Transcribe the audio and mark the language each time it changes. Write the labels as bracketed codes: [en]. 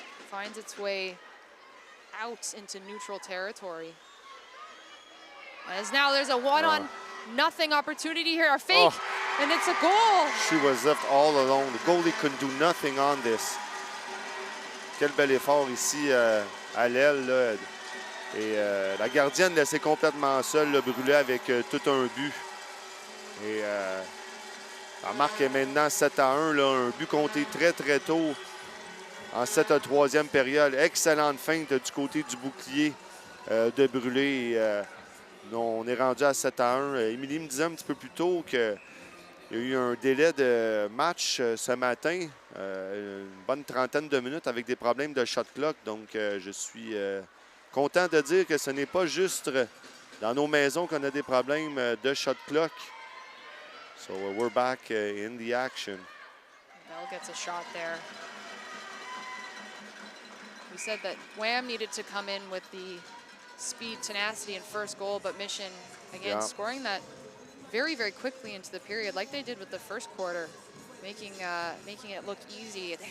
[en] Finds its out into neutral territory. As now there's a one-on-nothing opportunity here. A fake, and it's a goal. She was left all alone. The goalie couldn't do nothing on this. [fr] Quel bel effort ici à l'aile. Là. Et la gardienne laissée complètement seule, le brûlait avec tout un but. Et la marque est maintenant 7-1, là, un but compté très tôt en cette troisième période. Excellente feinte du côté du bouclier de Brûlé. On est rendu à 7-1. Émilie me disait un petit peu plus tôt qu'il y a eu un délai de match ce matin, une bonne trentaine de minutes avec des problèmes de shot clock. Donc je suis content de dire que ce n'est pas juste dans nos maisons qu'on a des problèmes de shot clock. [en] So we're back in the action. Bell gets a shot there. We said that Wham needed to come in with the speed, tenacity, and first goal, but Mission, again, scoring that very quickly into the period, like they did with the first quarter, making it look easy.